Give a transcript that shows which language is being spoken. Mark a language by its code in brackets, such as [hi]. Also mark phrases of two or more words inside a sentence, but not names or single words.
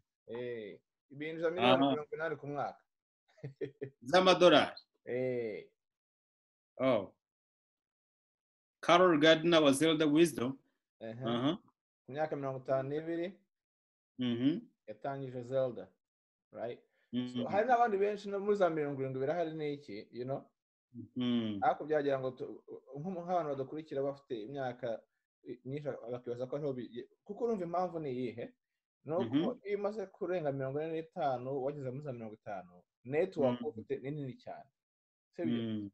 [rw] ibintu za miliyoni 80 ku mwaka z'amadolari Carol Gardner wa Zelda Wisdom ku myaka 52 yatangije Zelda, right? So hari n'abandi benshi no muri za 70 birahari n'iki, [en] you know, [rw] ariko byagira ngo nk'abantu badakurikira bafite imyaka nyinshi bakibaza ko ariho kuko urumva impamvu ni iyihe, nuko iyo umaze kurenga 45 wageze muri za 50 network ufite ni nini cyane, sibyo?